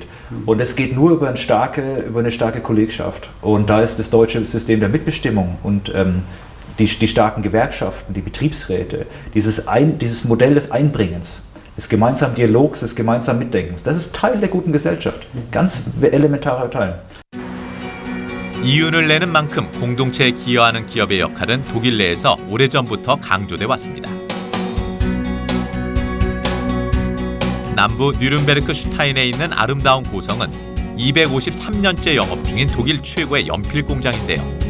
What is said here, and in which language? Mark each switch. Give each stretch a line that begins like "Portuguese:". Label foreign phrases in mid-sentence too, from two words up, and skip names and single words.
German: Und es geht nur über eine starke Kollegschaft. Und da ist das deutsche System der Mitbestimmung und die starken Gewerkschaften, die Betriebsräte, dieses Modell des Einbringens, des gemeinsamen Dialogs, des gemeinsamen Mitdenkens, das ist Teil der guten Gesellschaft. Ganz elementarer Teil.
Korean: 이윤을 내는 만큼 공동체에 기여하는 기업의 역할은 독일 내에서 오래전부터 강조돼 왔습니다. 남부 뉘른베르크 슈타인에 있는 아름다운 고성은 253년째 영업 중인 독일 최고의 연필 공장인데요.